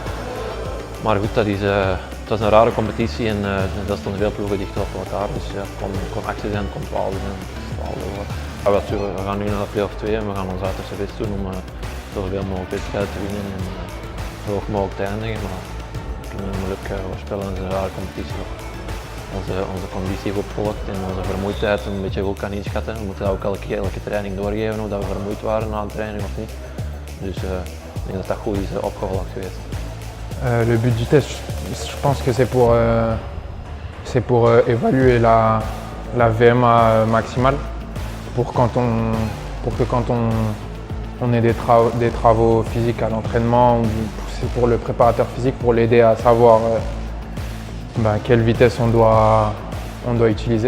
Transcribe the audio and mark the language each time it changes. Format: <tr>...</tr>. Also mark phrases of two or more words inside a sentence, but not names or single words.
<nl>Maar goed, het was een rare competitie en dat stonden veel ploegen dicht op elkaar, dus ja, het kon 8 zijn, het kon 12 zijn, 12 we gaan nu naar de play-off 2 en we gaan ons uiterste best doen om zoveel mogelijk wedstrijden te winnen en zo hoog mogelijk te eindigen, maar we kunnen moeilijk voorspellen, het is een rare competitie. Onze conditie goed volgt en onze vermoeidheid een beetje goed kan inschatten. We moeten dat ook elke training doorgeven, of dat we vermoeid waren na de training of niet. Dus ik denk dat dat goed is opgevolgd geweest.</nl> <fr>Le but du test, je pense que c'est pour évaluer la VMA maximale, pour que quand on ait des travaux physiques à l'entraînement, c'est pour le préparateur physique, pour l'aider à savoir quelle vitesse on doit utiliser.</fr>